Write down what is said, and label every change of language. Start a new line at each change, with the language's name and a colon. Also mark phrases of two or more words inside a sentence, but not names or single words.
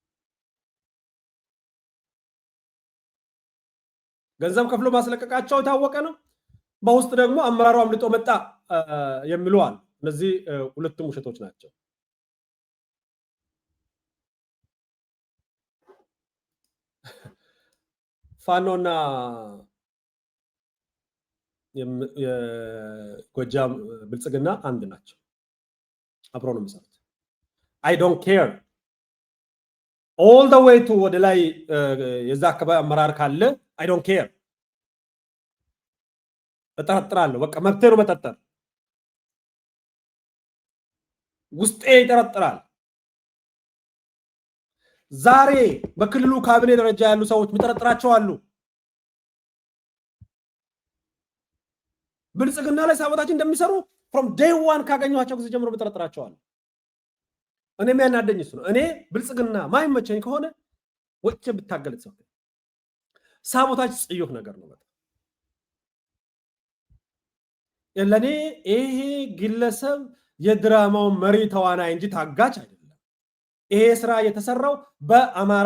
Amharic: ገንዘብ ከፍሎ ማስለቀቃቸው የታወቀ ነው። በውስጥ ደግሞ አመራሩ አምልጦ መጣ የሚሉዋል። እነዚህ ሁለቱም ውሸቶች ናቸው። ፋኖና የጎጃም ብልጽግና አንድ ናቸው። አብሮ ነው የሚሰሩት።
English: I don't care all the way to
Amharic: ወደ ላይ የዛ አካባቢ አመራር ካለ
English: I don't care
Amharic: እጠረጥራለሁ። በቃ መብቴ ነው መጠርጠር። ውስጤ ይጠረጥራል። ዛሬ በክልሉ ካቢኔ ደረጃ ያሉ ሰዎች የሚጠረጥራቸው አሉ። ብልጽግና ላይ ሳቦታጅ እንደሚሰሩ
English: from day one
Amharic: ካገኘኋቸው ጊዜ ጀምሮ የሚጠረጥራቸው አሉ። እኔ የሚያናደኝ እሱ ነው። እኔ ብልጽግና ማይመቸኝ ከሆነ ወጭ ብታገል ሰው ሳቦታጅ ጽዮፍ ነገር ነው። በጣም ለኔ ይሄ ግለሰብ የድራማው መሪ ተዋናይ እንጂ ታጋች አይደለም። ይሄ ስራ የተሰራው በአማራ